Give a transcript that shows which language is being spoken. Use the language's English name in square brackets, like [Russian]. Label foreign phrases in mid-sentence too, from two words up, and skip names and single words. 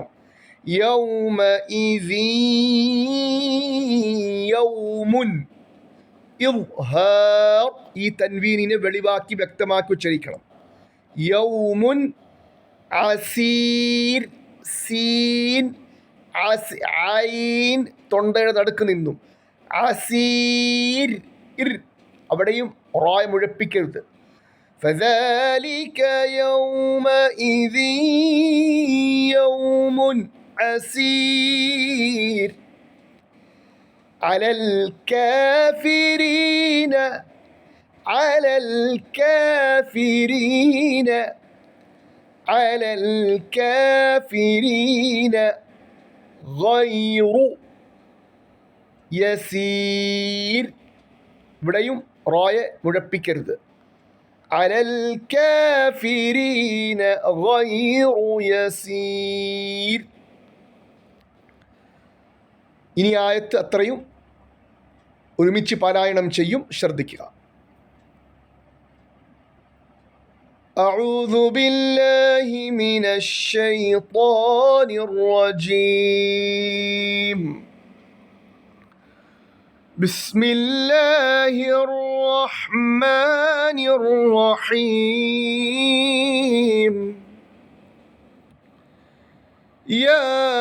[Arabic] يومئذ يوم إظهار [Malayalam] ഈ തൻവീനിനെ വെളിവാക്കി വ്യക്തമാക്കി ഉച്ചരിക്കണം. [Arabic] يوم عسير سين عين [Malayalam] തൊണ്ടയുടെ നടുക്ക് നിന്നും അസീർ ഇർ അവിടെയും റായ മുഴപ്പിക്കരുത്. [Arabic] فذلك يومئذ يوم عسير على الكافرين على الكافرين على الكافرين غير [Malayalam] يسير ഇവിടെയും റായ മുഴപ്പിക്കരുത്. [Arabic] على الكافرين غير يسير. [Malayalam] ഇനി ആയത്ത് അത്രയും ഒരുമിച്ച് പാരായണം ചെയ്യും, ശ്രദ്ധിക്കുക. [Arabic] أعوذ بالله من الشيطان الرجيم بسم الله الرحمن الرحيم يا